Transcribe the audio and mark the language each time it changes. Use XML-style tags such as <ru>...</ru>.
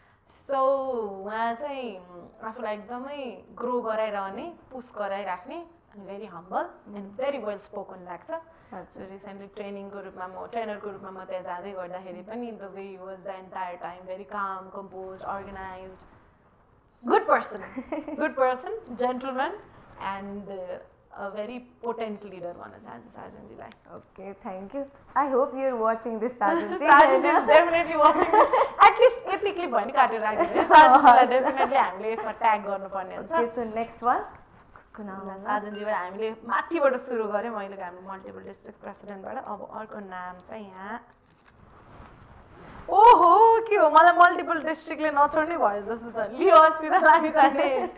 <ne>So उहाँ चाहिँ आफूलाई एकदमै ग्रो गराइरहने पुस गराइराख्ने अनि</ne> <en>very humble and very well spoken</en> <ne>लाग्छ सो रिसेन्टली ट्रेनिङको रूपमा म ट्रेनरको रूपमा म त्यहाँ जाँदै गर्दाखेरि पनि</ne> <en>the way was the entire time very calm compose organized good person gentleman</en> <ne>and</ne> <en>a very potent leader</en> <ne>भन्न चाहन्छु साजनजीलाई</ne> <en>Okay, thank you. I hope you're watching this, Sajanji. Sajanji is definitely watching this. At least</en> <ne>यति clip भयो नि काटेर राखिदिनु साजनजीलाई definitely हामीले यसमा ट्याग गर्नुपर्ने हुन्छ</ne> <en>Okay, so next one.</en> <ne>कसको नाम होला? साजनजीबाट हामीले माथिबाट सुरु गऱ्यौँ अहिले हाम्रो मल्टिपल डिस्ट्रिक्ट प्रेसिडेन्टबाट अब अर्को नाम चाहिँ यहाँ ओहो के हो मलाई मल्टिपल डिस्ट्रिक्टले नछोड्ने भयो जस्तो छ लियो सिधा लागिजाने</ne>